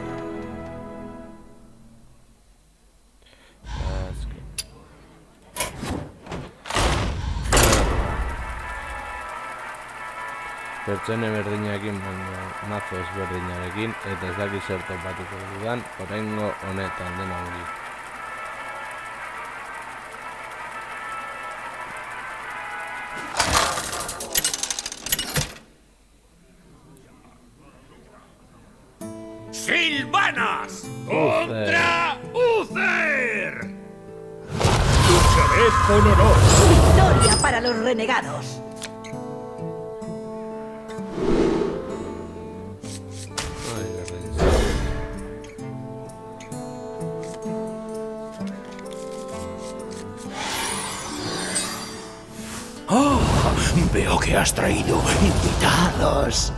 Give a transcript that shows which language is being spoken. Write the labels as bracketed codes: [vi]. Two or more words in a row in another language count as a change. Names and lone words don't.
[es] Es que... [eu] pertsone berdinarekin baina mazo ezberdinarekin eta ez dakit zer topatuko dudan oraingo honetan dena ongi. [es] ¡Silvanas! ¡Contra Uther! ¡Lucharé con honor! Victoria para los renegados. Ay, qué risa. Veo que has traído invitados.